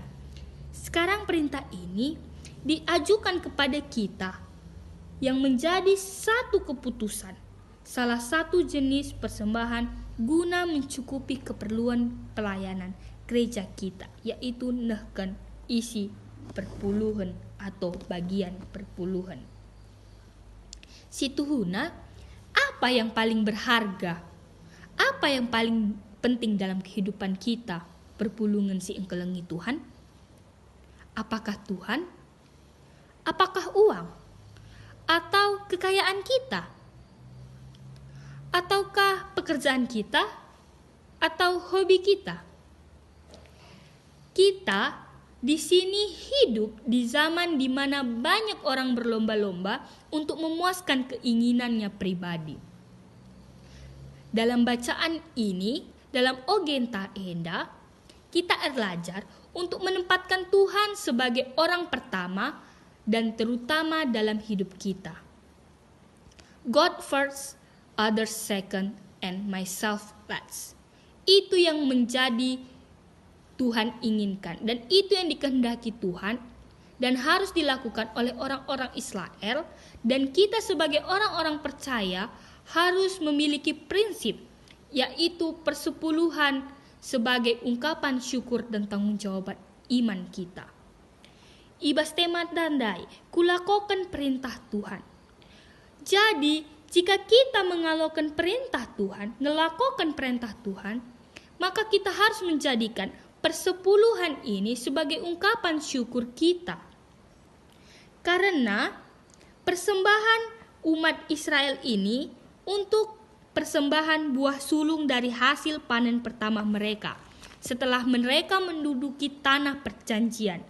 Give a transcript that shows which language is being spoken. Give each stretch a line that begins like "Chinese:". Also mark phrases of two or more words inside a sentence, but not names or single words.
Indonesian: Sekarang perintah ini diajukan kepada kita yang menjadi satu keputusan, salah satu jenis persembahan guna mencukupi keperluan pelayanan gereja kita, yaitu
Batak Karo: nehken isi
Indonesian: perpuluhan atau bagian perpuluhan. Situhuna, apa yang paling berharga? Apa yang paling penting dalam kehidupan kita?
Batak Karo: Perpulungan si engkelengi Tuhan?
Indonesian: Apakah Tuhan? Apakah uang? Atau kekayaan kita? Ataukah pekerjaan kita? Atau hobi kita? Kita di sini hidup di zaman di mana banyak orang berlomba-lomba untuk memuaskan keinginannya pribadi. Dalam bacaan ini, dalam
Batak Karo: Ogenta Enda,
Indonesian: kita belajar untuk menempatkan Tuhan sebagai orang pertama dan terutama dalam hidup kita.
English: God first, others second, and myself last.
Indonesian: Itu yang menjadi Tuhan inginkan, dan itu yang dikehendaki Tuhan dan harus dilakukan oleh orang-orang Israel, dan kita sebagai orang-orang percaya harus memiliki prinsip, yaitu persepuluhan sebagai ungkapan syukur dan tanggung jawab iman kita.
Batak Karo: Ibas temat dandai, kulakokan perintah Tuhan.
Indonesian: Jadi, jika kita mengalokkan perintah Tuhan, ngelakokan perintah Tuhan, maka kita harus menjadikan persepuluhan ini sebagai ungkapan syukur kita. Karena persembahan umat Israel ini untuk persembahan buah sulung dari hasil panen pertama mereka setelah mereka menduduki tanah perjanjian.